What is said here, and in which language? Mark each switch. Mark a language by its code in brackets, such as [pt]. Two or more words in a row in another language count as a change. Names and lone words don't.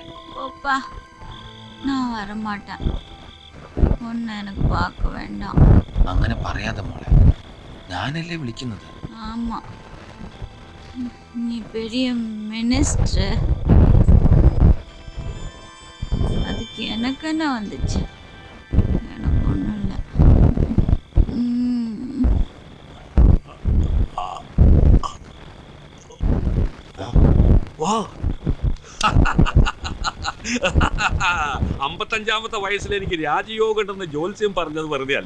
[ta] போப்பா, நான் வரமாட்டேன். ஒன்னு எனக்கு பார்க்க வேண்டாம். [ml] അങ്ങനെ പറയാതെ മോളെ, ഞാനല്ലേ വിളിക്കുന്നത്. [ta] ஆமா, நீ பெரிய மினிஸ்டர். அதுக்கு எனக்கு என்ன வந்துச்சு? எனக்கு ஒன்றும் இல்லை. [ml] വാ, 55-ാമത്തെ വയസ്സിൽ എനിക്ക് രാജയോഗം ഉണ്ടെന്ന് ജോത്സ്യം പറഞ്ഞത് വെറുതെ അല്ല.